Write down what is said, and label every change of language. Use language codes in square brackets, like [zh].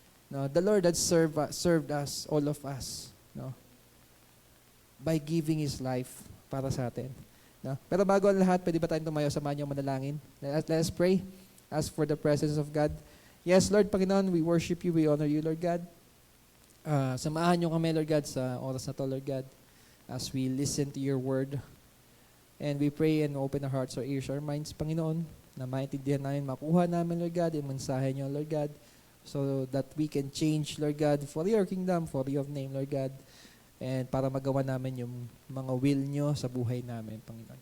[en] No, the Lord had served us, all of us, no, by giving His life [tl] para sa atin. No? Pero bago ang lahat, pwede ba tayong tumayo, samahan niyo manalangin? [en] Let us pray. Ask for the presence of God. Yes, Lord, Panginoon, we worship you, we honor you, Lord God. [tl] Samahan niyo kami, Lord God, sa oras na to, Lord God, [en] as we listen to your word. And we pray and open our hearts, our ears, our minds, Panginoon, [tl] na maintindihan namin, makuha namin, Lord God, yung mensahe niyo, [en] Lord God, so that we can change, Lord God, for your kingdom, for your name, Lord God, and [tl] para magawa namin yung mga will niyo sa buhay namin, [en] Panginoon.